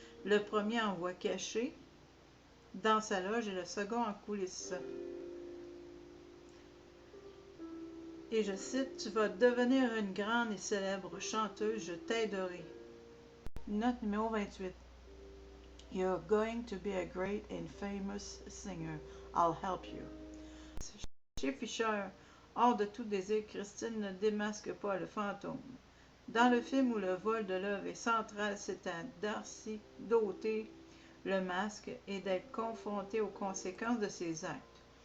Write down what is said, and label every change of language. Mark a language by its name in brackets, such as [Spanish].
[French] Le premier en voix cachée dans sa loge et le second en coulisses. Et je cite, « Tu vas devenir une grande et célèbre chanteuse, je t'aiderai. » Note numéro 28. [English] You're going to be a great and famous singer. I'll help you. [French] Chez Fischer, hors de tout désir, Christine ne démasque pas le fantôme. Dans le film où le vol de l'œuvre est central, c'est à Darcy d'ôter le masque et d'être confronté aux conséquences de ses actes.